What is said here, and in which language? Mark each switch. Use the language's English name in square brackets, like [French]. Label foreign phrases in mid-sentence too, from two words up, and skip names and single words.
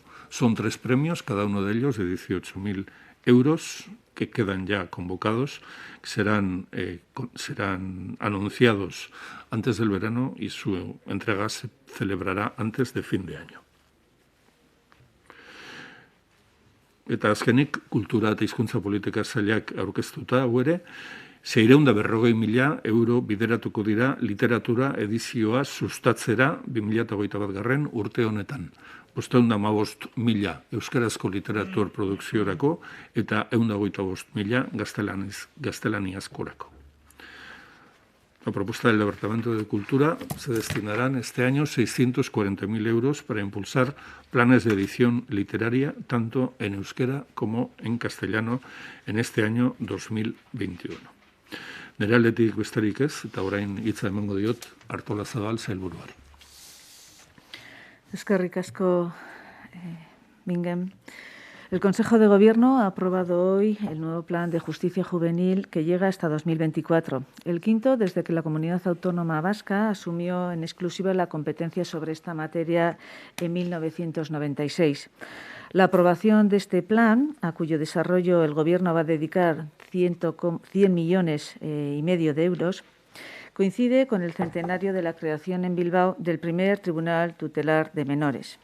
[Spanish] Son 3 premios, cada uno de ellos de 18.000 euros, que quedan ya convocados, que serán anunciados antes del verano y su entrega se celebrará antes de fin de año. [Basque] Eta azkenik, kultura eta hizkuntza politika sailak aurkeztuta hau ere, 640.000 euro bideratuko dira literatura edizioa sustatzera 2021 urte honetan. 515.000 euskarazko literatur produkziorako eta 125.000 gaztelaniazkorako. [Spanish] a propuesta del Departamento de Cultura, se destinarán este año 640.000 euros para impulsar planes de edición literaria, tanto en euskera como en castellano, en este año 2021. [Basque] Nire aldetik besterik ez, eta orain hitza emango diot Artolazabal sailburuari. Eskerrik asko, Bingen. [Spanish] El Consejo de Gobierno ha aprobado hoy el nuevo Plan de Justicia Juvenil que llega hasta 2024, el quinto desde que la Comunidad Autónoma Vasca asumió en exclusiva la competencia sobre esta materia en 1996. La aprobación de este plan, a cuyo desarrollo el Gobierno va a dedicar 100,5 millones de euros, coincide con el centenario de la creación en Bilbao del primer Tribunal Tutelar de Menores.